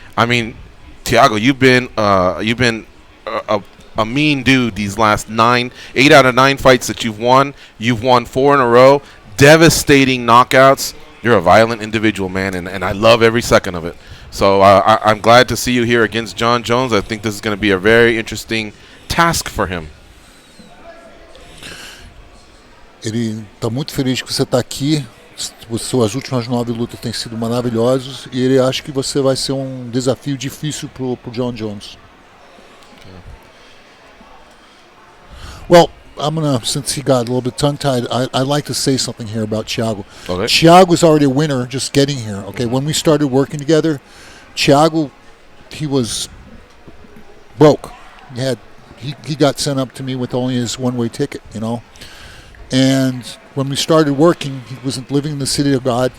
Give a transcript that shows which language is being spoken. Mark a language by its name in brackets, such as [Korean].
[English] I mean, Thiago, you've been a mean dude these last 8 out of 9 fights that you've won. You've won 4 in a row. Devastating knockouts. You're a violent individual, man, and I love every second of it. So I'm glad to see you here against Jon Jones. I think this is going to be a very interesting task for him. [Portuguese] Ele está muito feliz que você está aqui. Suas últimas 9 lutas têm sido maravilhosas e ele acha que você vai ser desafio difícil pro Jon Jones. [English] Okay. Well, since he got a little bit tongue-tied, I'd like to say something here about Thiago. Okay. Thiago's already a winner just getting here. Okay, when we started working together, Thiago, he was broke. He got sent up to me with only his one-way ticket, you know. And when we started working, he wasn't living in the city of God.